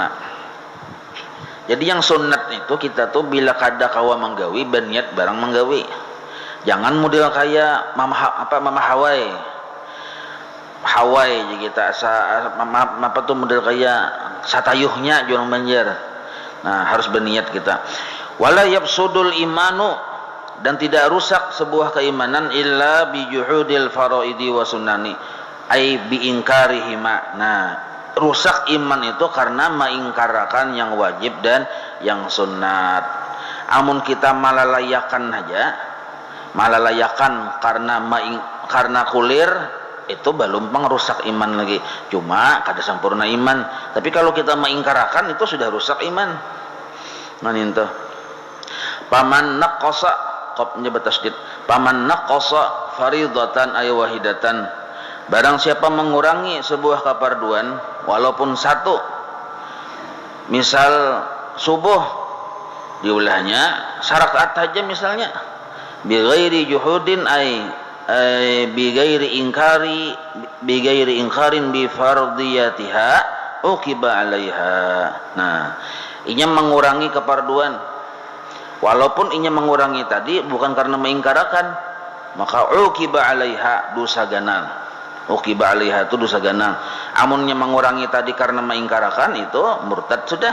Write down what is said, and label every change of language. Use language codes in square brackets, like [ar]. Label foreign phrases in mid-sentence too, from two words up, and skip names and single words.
[bjn] Jadi yang sunat itu kita tuh bila kada kawa menggawi berniat barang menggawi. Jangan model kayak mama Hawaii jadi kita apa tuh model kayak satayuhnya juang banjar. Nah harus berniat kita. [ar] ولا يفسد الإيمان, [bjn] dan tidak rusak sebuah keimanan [ar] إلا بجحود الفرائض والسنن أي بإنكارهما. [bjn] Nah rusak iman itu karena mengingkarakan yang wajib dan yang sunat. Amun kita malalayakan karena kulir, itu belum pengrusak iman lagi, cuma kada sempurna iman. Tapi kalau kita mengingkarakan itu sudah rusak iman. Nah itu [ar] من نقص [bjn] qopnya bertasydid, [ar] من نقص فريضة أي واحدة, [bjn] barang siapa mengurangi sebuah kefarduan walaupun satu, misal subuh diulahnya sarakaat saja misalnya, [ar] بغير جحود أي بغير إنكار بفرضيتها عوقب عليها. [bjn] Nah inya mengurangi kefarduan walaupun inya mengurangi tadi bukan karena mengingkarakan, maka [ar] عوقب عليها, [bjn] dosa ganal. [ar] عوقب عليها [bjn] itu dosa ganal. Amunnya mengurangi tadi karena mengingkarakan, itu murtad sudah.